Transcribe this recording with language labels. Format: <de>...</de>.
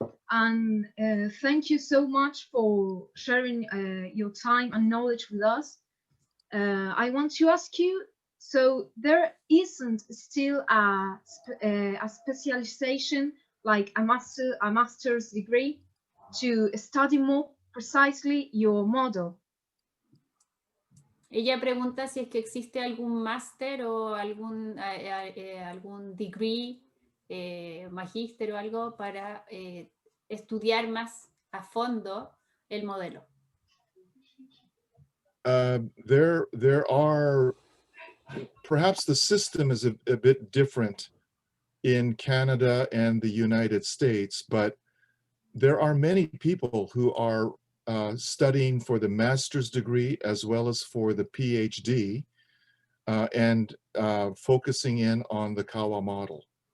<en>And thank you so much for sharing your time and knowledge with us. I want to ask you, so there isn't still a specialization like a master's degree to study more precisely your model?</en> <es>Ella pregunta si es que existe algún máster o algún degree, magíster o algo para estudiar más a fondo el modelo.</es> <en>There are, perhaps the system is a bit different in Canada and the United States, but there are many people who are studying for the master's degree as well as for the PhD and focusing in on the Kawa model.</en>